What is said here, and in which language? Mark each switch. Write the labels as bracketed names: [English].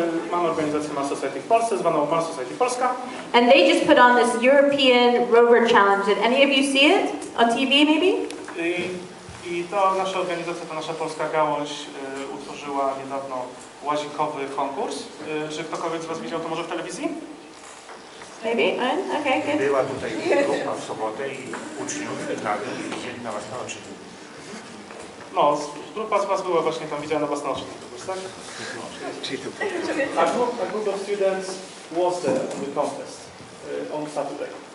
[Polish] Mamy organizację Mars Society w Polsce, zwaną Mars Society Polska. [English] And they just put on this European Rover Challenge. Did any of you see it on TV maybe? [Polish] I to nasza organizacja, ta nasza polska gałąź utworzyła niedawno łazikowy konkurs. Czy ktokolwiek z Was widział to może w telewizji? [English] Maybe? Okay, good. [Polish] Była tutaj grupa w sobotę i uczniów wygrali i widzieli na własne oczy. No, grupa z Was była właśnie tam, widziała na własne oczy. Tak? [English] A group of students was there on the contest on Saturday.